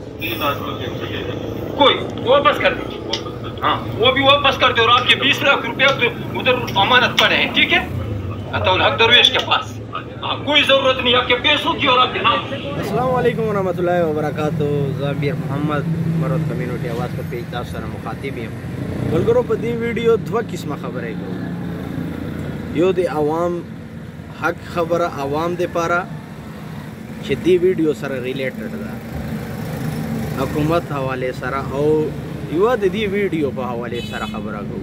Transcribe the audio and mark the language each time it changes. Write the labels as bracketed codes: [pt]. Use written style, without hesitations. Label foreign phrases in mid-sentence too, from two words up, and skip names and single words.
[ur] کوئی واپس کر دیجیے، ہاں وہ بھی واپس کر دو اور آپ کے 20 لاکھ روپیہ تو ادھر امانت پڑے ہیں، ٹھیک ہے، عطاء الحق درویش کے پاس. ہاں کوئی ضرورت نہیں آپ کے پیسوں کی اور آپ کے نام. [ar] السلام عليكم ورحمة الله وبركاته. [ps] ذابر محمد مرد کمیونټي آواز پر پېج तاسو سره مخاطب یم ملګرو। په دې ویډیو دوه قسمه خبرې کوو، یو د عوام حق خبره عوام د پاره چې دې ویډیو سره ریلیټډ ده حکومت حواله سره، او یو د دې ویډیو په حواله سره خبره کوو.